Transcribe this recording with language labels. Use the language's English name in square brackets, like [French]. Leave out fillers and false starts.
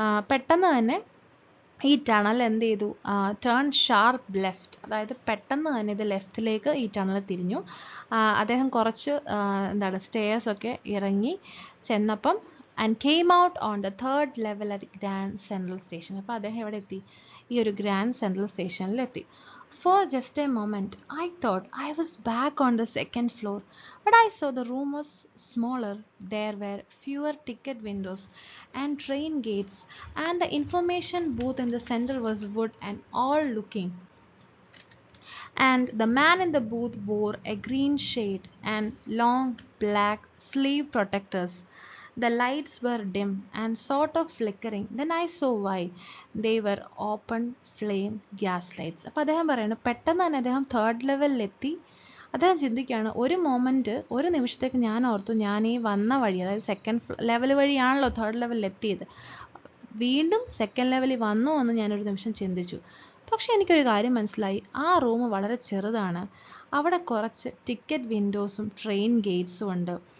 [Malayalam] പെട്ടെന്ന് തന്നെ ഈ ടണൽ എന്ത് ചെയ്തു, [English] turn sharp left, [Malayalam] അതായത് പെട്ടെന്ന് തന്നെ ഇത് ലെഫ്റ്റിലേക്ക് ഈ ടണൽ തിരിഞ്ഞു. അദ്ദേഹം കുറച്ച് സ്റ്റെയർസൊക്കെ ഇറങ്ങി ചെന്നപ്പം [English] And came out on the 3rd level at grand central station. [Malayalam] അപ്പോൾ അദ്ദേഹം എവിടെ എത്തി, ഈ ഒരു ഗ്രാൻഡ് സെൻട്രൽ സ്റ്റേഷനിലെത്തി. [English] For just a moment, I thought I was back on the 2nd floor, but I saw the room was smaller. There were fewer ticket windows and train gates, and the information booth in the center was wood and all looking. And the man in the booth wore a green shade and long black sleeve protectors. The lights were dim and sort of flickering. Then I saw why. They were open flame gas lights. [Malayalam] അപ്പോൾ അദ്ദേഹം പറയുന്നത് പെട്ടെന്ന് തന്നെ അദ്ദേഹം 3rd ലെവലിലെത്തി. അദ്ദേഹം ചിന്തിക്കുകയാണ്, ഒരു നിമിഷത്തേക്ക് ഞാൻ ഓർത്തു ഞാൻ ഈ വന്ന വഴി, അതായത് 2nd ലെവൽ വഴിയാണല്ലോ 3rd ലെവലിലെത്തിയത്, വീണ്ടും 2nd ലെവലിൽ വന്നു എന്ന് ഞാനൊരു നിമിഷം ചിന്തിച്ചു. പക്ഷെ എനിക്കൊരു കാര്യം മനസ്സിലായി, ആ റൂം വളരെ ചെറുതാണ്. അവിടെ കുറച്ച് ടിക്കറ്റ് വിൻഡോസും ട്രെയിൻ ഗേറ്റ്സും ഉണ്ട്.